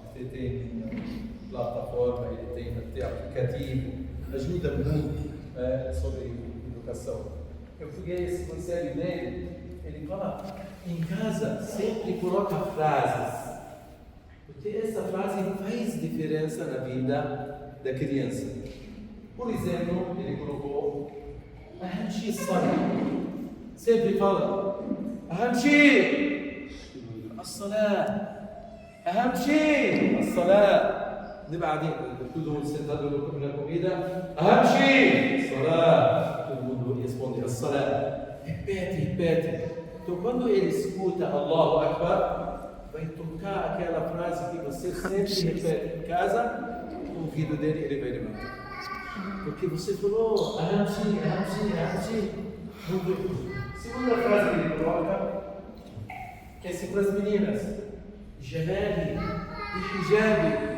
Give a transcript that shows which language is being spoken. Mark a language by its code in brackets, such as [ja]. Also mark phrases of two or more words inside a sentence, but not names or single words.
[pt] Ele tem plataforma, ele tem até aplicativo, ajuda muito sobre educação. Eu peguei esse conselho dele, ele fala, em casa sempre coloca frases, porque essa frase faz diferença na vida da criança. Por exemplo, ele colocou [ar] أهم شيء الصلاة. [pt] sempre fala [ar] أهم شيء الصلاة. أهم شيء الصلاة. بعدين [pt] tudo sentado na comida. [ar] أهم شيء الصلاة. [pt] Todo mundo responde الصلاة. Repete. Então, quando ele escuta [ar] الله أكبر, [pt] vai tocar aquela frase que você sempre repete em casa, o ouvido dele ele vai levantar. Porque você falou, Ahamshi. Segunda frase que ele coloca, que é assim para as meninas, [ar] جمالي، حجابي.